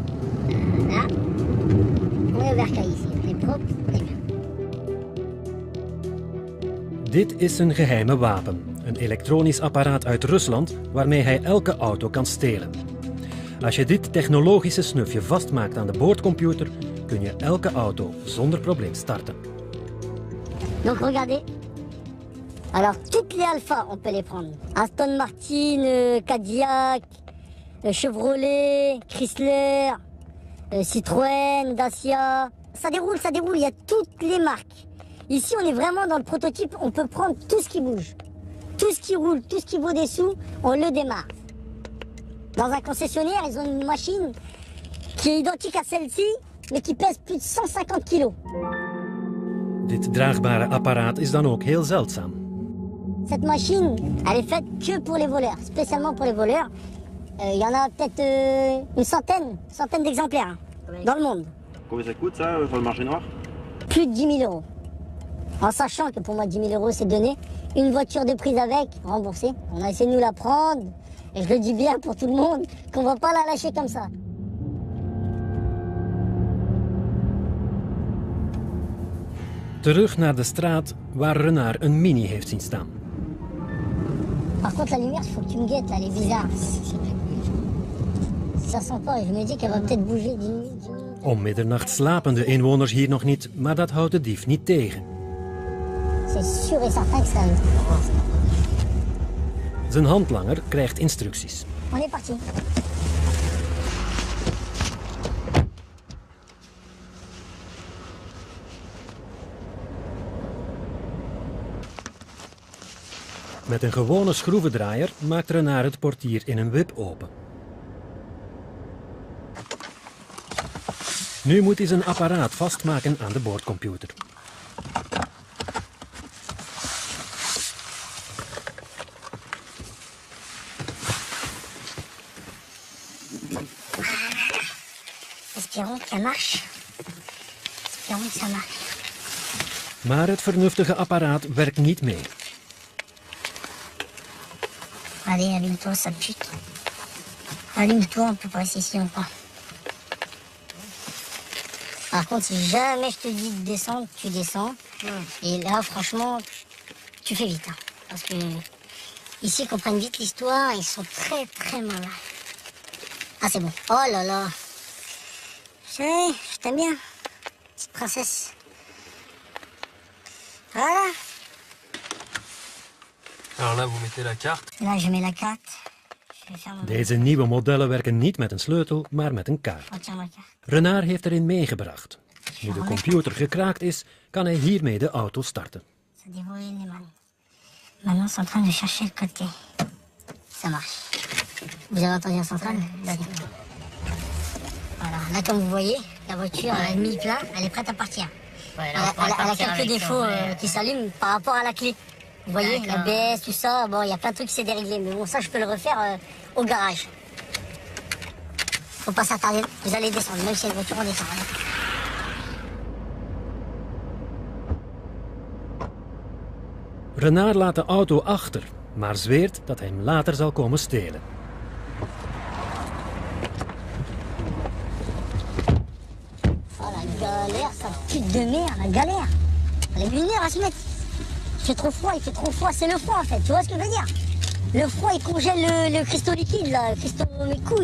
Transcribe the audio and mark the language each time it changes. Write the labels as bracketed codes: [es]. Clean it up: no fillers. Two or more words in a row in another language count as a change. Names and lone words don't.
[nl] Dit is een geheime wapen. Een elektronisch apparaat uit Rusland waarmee hij elke auto kan stelen. Als je dit technologische snufje vastmaakt aan de boordcomputer, kun je elke auto zonder probleem starten. [fr] Donc regardez. Alors toutes les Alpha, on peut les prendre. Aston Martin, Cadillac, Chevrolet, Chrysler, Citroën, Dacia. Ça déroule, il y a toutes les marques. Ici, on est vraiment dans le prototype, on peut prendre tout ce qui bouge. Tout ce qui roule, tout ce qui vaut des sous, on le démarre. Dans un concessionnaire, ils ont une machine qui est identique à celle-ci, mais qui pèse plus de 150 kilo. [nl] Dit draagbare apparaat is dan ook heel zeldzaam. [fr] Cette machine, elle est faite que pour les voleurs, spécialement pour les voleurs. Il y en a peut-être une centaine d'exemplaires dans le monde. Combien ça coûte ça sur le marché noir? Plus de 10 000 euros. En sachant que pour moi 10 000 euros c'est donné. Une voiture de prise avec, remboursée. On a essayé de nous la prendre. Et je le dis bien pour tout le monde, qu'on va pas la lâcher comme ça. [nl] Terug naar de straat waar Renard een Mini heeft zien staan. [fr] Par contre la lumière, il faut que tu me guettes là, elle est bizarre. Ça sent pas, je me dis qu'elle va peut-être bouger 10 minutes. [nl] Om middernacht slapen de inwoners hier nog niet, maar dat houdt de dief niet tegen. [fr] C'est sûr et certain que ça... [nl] Zijn handlanger krijgt instructies. [fr] On est parti. [nl] Met een gewone schroevendraaier maakt Renard het portier in een wip open. Nu moet hij zijn apparaat vastmaken aan de boordcomputer. [fr] Espérons que ça marche. Espérons que ça marche. [nl] Maar het vernuftige apparaat werkt niet mee. [fr] Allez, allume-toi, sale pute. Allume-toi, on peut pas rester ici longtemps. Par contre, si jamais je te dis de descendre, tu descends. Et là, franchement, tu fais vite. Hein. Parce que ici, ils comprennent vite l'histoire, ils sont très très malins. Ah, c'est bon. Oh là là. Chérie, je t'aime bien. Petite princesse. Voilà. Alors là, vous mettez la carte. Là, je mets la carte. Je vais faire mon... [nl] Deze nieuwe modellen werken niet met een sleutel, maar met een kaart. [fr] Oh, tiens, ma carte. [nl] Renard heeft erin meegebracht. Nu de computer gekraakt is, kan hij hiermee de auto starten. [fr] Ça dévoile les mains. Maintenant, c'est en train de chercher le code clé. Ça marche. Vous avez entendu la centrale? Voilà. Là, comme vous voyez, la voiture elle a mis plein, elle est prête à partir. Ouais, Elle a quelques défauts qui s'allument par rapport à la clé. Vous voyez, l'ABS, tout ça, bon, il y a plein de trucs qui s'est déréglé. Mais bon, ça, je peux le refaire au garage. Faut pas s'attarder, vous allez descendre, même si la voiture, on descend. [nl] Renard laat de auto achter, maar zweert dat hij hem later zal komen stelen. [fr] Oh la galère, ça pute de merde, la galère. Elle est 1 heure à se mettre. Il fait trop froid, c'est le froid en fait, tu vois ce que je veux dire? Le froid il congèle le cristaux liquide là, le cristaux mes couilles.